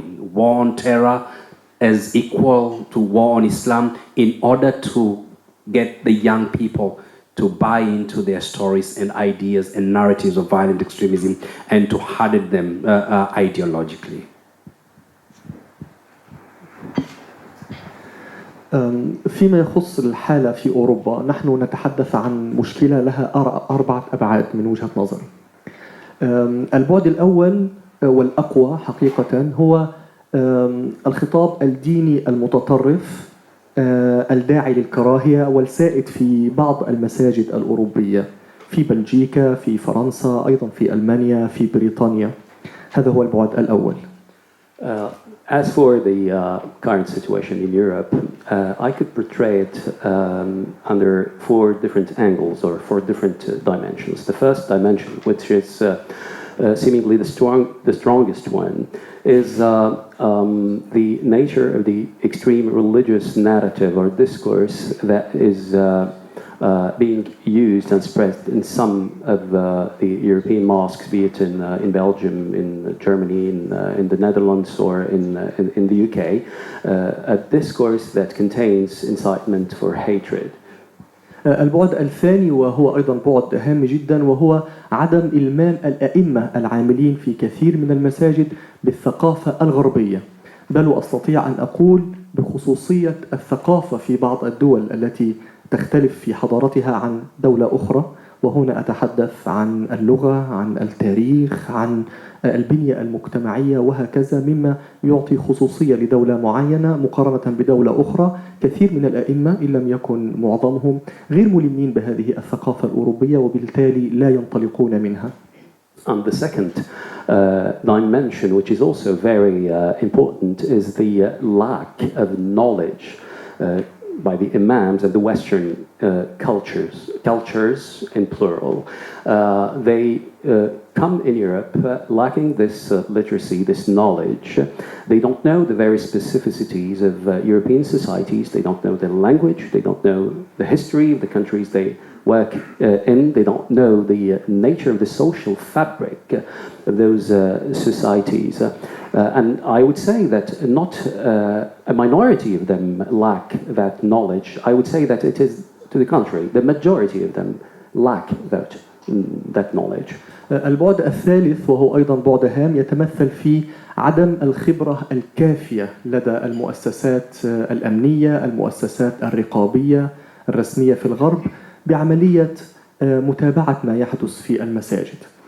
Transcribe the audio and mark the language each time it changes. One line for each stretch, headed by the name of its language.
English: War on terror as equal to war on Islam in order to get the young people to buy into their stories and ideas and narratives of violent extremism and to harden them ideologically.
Arabic: فيما يخص الحالة في أوروبا، نحن نتحدث عن مشكلة لها 4 أبعاد من وجهة نظري. البعد الأول والأقوى حقيقة هو الخطاب الديني المتطرف الداعي للكراهية والسائد في بعض المساجد الأوروبية، في بلجيكا، في فرنسا، أيضا في ألمانيا، في بريطانيا. هذا هو البعد الأول.
English: As for the current situation in Europe, I could portray it under 4 different angles or 4 different dimensions. The first dimension, which is seemingly the strongest one, is the nature of the extreme religious narrative or discourse that is being used and spread in some of the European mosques, be it in Belgium, in Germany, in the Netherlands, or in the UK, a discourse that contains incitement for hatred.
Arabic: البعد الثاني وهو أيضا بعد هام جدا، وهو عدم إلمام الأئمة العاملين في كثير من المساجد بالثقافة الغربية، بل أستطيع أن أقول بخصوصية الثقافة في بعض الدول التي تختلف في حضارتها عن دولة أخرى، وهنا أتحدث عن اللغة، عن التاريخ، عن البنية المجتمعية وهكذا، مما يعطي خصوصية لدولة معينة مقارنة بدولة أخرى. كثير من الأئمة إن لم يكن معظمهم غير ملمين بهذه الثقافة الأوروبية، وبالتالي لا ينطلقون منها.
English: And the second dimension, which is also very important, is the lack of knowledge by the imams of the Western cultures in plural. They come in Europe lacking this literacy, this knowledge. They don't know the very specificities of European societies. They don't know the language. They don't know the history of the countries they work in. They don't know the nature of the social fabric of those societies. And I would say that not a minority of them lack that knowledge. I would say that it is to the contrary. The majority of them lack that knowledge.
Arabic: البعد الثالث وهو أيضا بعد هام يتمثل في عدم الخبرة الكافية لدى المؤسسات الأمنية، المؤسسات الرقابية الرسمية في الغرب بعملية متابعة ما يحدث في المساجد.